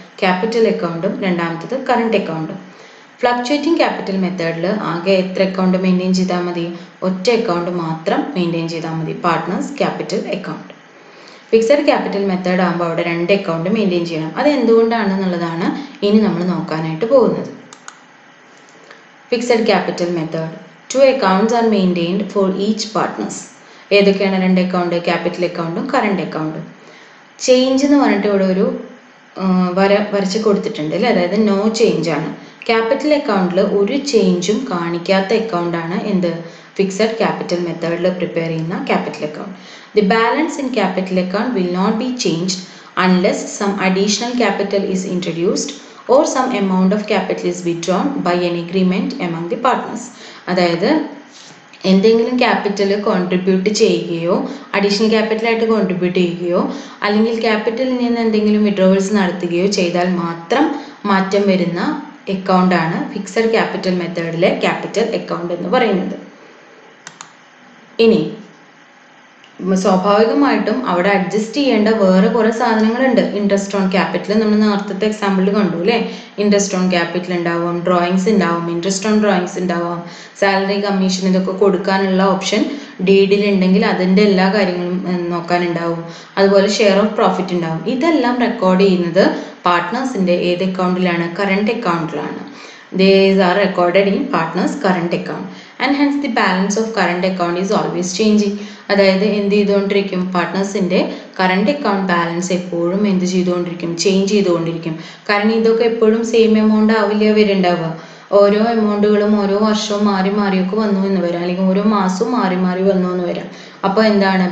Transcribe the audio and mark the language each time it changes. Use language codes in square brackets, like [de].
[ml] Capital അക്കൗണ്ടും രണ്ടാമത്തത് current അക്കൗണ്ടും. ഫ്ലക്ച്വേറ്റിംഗ് ക്യാപിറ്റൽ മെത്തേഡിൽ ആകെ എത്ര അക്കൗണ്ട് മെയിൻറ്റെയിൻ ചെയ്താൽ മതി? ഒറ്റ അക്കൗണ്ട് മാത്രം മെയിൻറ്റെയിൻ ചെയ്താൽ മതി, partners capital account. Fixed capital method ആകുമ്പോൾ അവിടെ രണ്ട് അക്കൗണ്ട് മെയിൻറ്റെയിൻ ചെയ്യണം. അത് എന്തുകൊണ്ടാണെന്നുള്ളതാണ് ഇനി നമ്മൾ നോക്കാനായിട്ട് പോകുന്നത്. Fixed capital method. [en] 2 accounts are maintained for each partners. [ml] ഏതൊക്കെയാണ് രണ്ട് അക്കൗണ്ട്? ക്യാപിറ്റൽ അക്കൗണ്ടും കറണ്ട് അക്കൗണ്ടും. ചേഞ്ച് എന്ന് പറഞ്ഞിട്ട് ഇവിടെ ഒരു വരച്ച് കൊടുത്തിട്ടുണ്ട് അല്ലേ? അതായത് നോ ചേഞ്ച് ആണ്. ക്യാപിറ്റൽ അക്കൗണ്ടിൽ ഒരു ചേഞ്ചും കാണിക്കാത്ത അക്കൗണ്ടാണ് എന്ത്? ഫിക്സഡ് ക്യാപിറ്റൽ മെത്തേഡിൽ പ്രിപ്പയർ ചെയ്യുന്ന capital account. [en] The balance in capital account will not be changed unless some additional capital is introduced or some amount of capital is withdrawn by an agreement among the partners. [ml] അതായത് എന്തെങ്കിലും capital contribute ചെയ്യുകയോ additional ക്യാപിറ്റലായിട്ട് contribute ചെയ്യുകയോ അല്ലെങ്കിൽ ക്യാപിറ്റലിൽ നിന്ന് എന്തെങ്കിലും withdrawals നടത്തുകയോ ചെയ്താൽ മാത്രം മാറ്റം വരുന്ന അക്കൗണ്ടാണ് ഫിക്സഡ് ക്യാപിറ്റൽ മെത്തേഡിലെ ക്യാപിറ്റൽ അക്കൗണ്ട് എന്ന് പറയുന്നത്. ഇനി സ്വാഭാവികമായിട്ടും അവിടെ അഡ്ജസ്റ്റ് ചെയ്യേണ്ട വേറെ കുറേ സാധനങ്ങളുണ്ട്. ഇൻട്രസ്റ്റ് ഓൺ ക്യാപിറ്റൽ നമ്മൾ നേരത്തെ എക്സാമ്പിളിൽ കണ്ടു അല്ലേ? ഇൻട്രസ്റ്റ് ഓൺ ക്യാപിറ്റൽ ഉണ്ടാവും, ഡ്രോയിങ്സ് ഉണ്ടാവും, ഇൻട്രസ്റ്റ് ഓൺ ഡ്രോയിങ്സ് ഉണ്ടാവും, സാലറി കമ്മീഷൻ ഇതൊക്കെ കൊടുക്കാനുള്ള ഓപ്ഷൻ ഡീഡിൽ ഉണ്ടെങ്കിൽ അതിൻ്റെ എല്ലാ കാര്യങ്ങളും നോക്കാനുണ്ടാവും. അതുപോലെ ഷെയർ ഓഫ് പ്രോഫിറ്റ് ഉണ്ടാവും. ഇതെല്ലാം റെക്കോർഡ് ചെയ്യുന്നത് പാർട്ട്നേഴ്സിൻ്റെ ഏത് അക്കൗണ്ടിലാണ്? Current അക്കൗണ്ടിലാണ്. [en] These are recorded in partners current account and hence the balance of current account is always changing. [ml] അതായത് എന്ത് ചെയ്തുകൊണ്ടിരിക്കും? പാർട്ട്നേഴ്സിൻ്റെ കറണ്ട് അക്കൗണ്ട് ബാലൻസ് എപ്പോഴും എന്ത് ചെയ്തുകൊണ്ടിരിക്കും? ചേഞ്ച് ചെയ്തുകൊണ്ടിരിക്കും. കാരണം ഇതൊക്കെ എപ്പോഴും സെയിം എമൗണ്ട് ആവില്ല വരുന്നുണ്ടാവുക. ഓരോ എമൗണ്ടുകളും ഓരോ വർഷവും മാറി മാറിയൊക്കെ വന്നു എന്ന് വരാം, അല്ലെങ്കിൽ ഓരോ മാസവും മാറി മാറി വന്നു എന്ന് വരാം. അപ്പോൾ എന്താണ്?